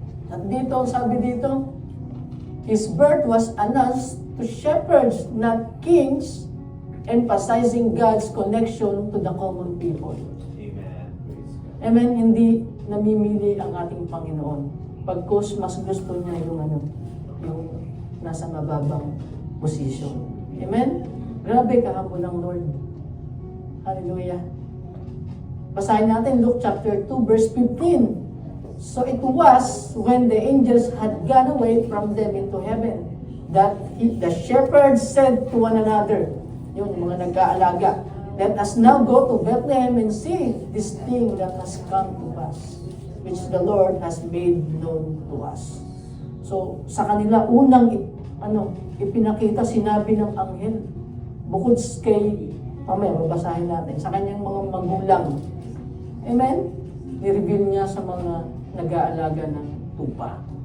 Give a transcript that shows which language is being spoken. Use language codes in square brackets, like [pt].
[tl] At dito, sabi dito, [en] His birth was announced to shepherds, not kings, emphasizing God's connection to the common people. Amen. Amen? [tl] Hindi namimili ang ating Panginoon. Pagkos mas gusto niya yung nasa mababang posisyon. Amen? Grabe kahapon ng Lord. Hallelujah. Basahin natin Luke chapter 2 verse 15. [en] So it was when the angels had gone away from them into heaven that the shepherds said to one another, [tl] yung mga nag-aalaga, [en] let us now go to Bethlehem and see this thing that has come to pass, which the Lord has made known to us. [tl] So sa kanila unang ipinakita, sinabi ng anghel, bukod kay, mamaya babasahin natin, sa kanyang mga magulang. Amen? Ni-reveal niya sa mga nag-aalaga ng tupa.